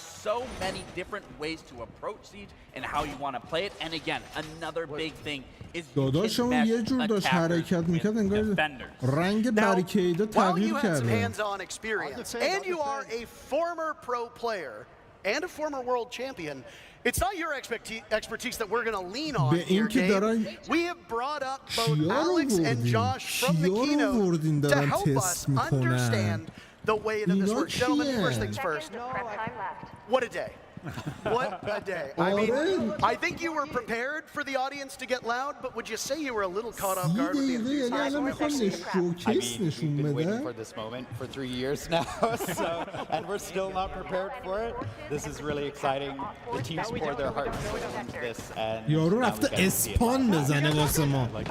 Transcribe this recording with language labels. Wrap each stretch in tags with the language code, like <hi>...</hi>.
<en>So many different ways to approach Siege and how you want to play it. And again, another big thing is</en> <fa>داداشم یه جور داشت حرکت میکرد انگار رنگ بریکیدا تغییر کرده.</fa> <en>And you are a former pro player and a former world champion. It's not your expertise that we're going to lean on here, Gabe. We have brought up both Alex and Josh from the keynote to help us understand the way that this works. Gentlemen, first things first. What a day. What a day. I mean, I think you were prepared for the audience to get loud, but would you say you were a little caught off guard with the enthusiasm? I mean, we've been waiting for this moment for 3 years now, and we're still not prepared for it. This is really exciting. The teams pour their hearts into this, and</en> <fa>یارو رفته اسپان بزنه واسه ما.</fa>